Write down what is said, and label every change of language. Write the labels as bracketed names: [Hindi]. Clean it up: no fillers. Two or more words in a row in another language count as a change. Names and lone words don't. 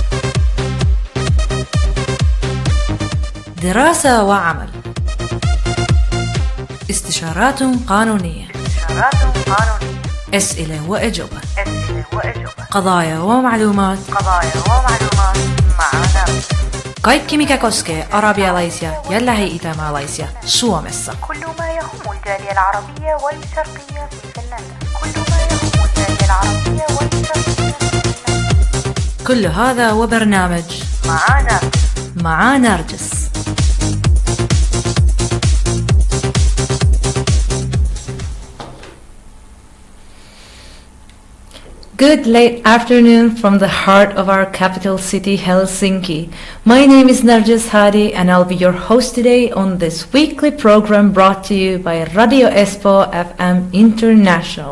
[Arabic] دراسة وعمل، استشارات قانونية، أسئلة وأجوبة، قضايا ومعلومات مع نرجس. [Finnish] Kaikki mikä koskee arabialaisia ja lähi-itämaalaisia Suomessa. [Arabic] كل ما يهم الجالية العربية والشرقية في فنلندا. كل هذا وبرنامج مع نرجس. [English] Good late afternoon from the heart of our capital city, Helsinki. My name is Narges HADI and I'll be your host today on this weekly program brought to you by Radio Espoo FM International.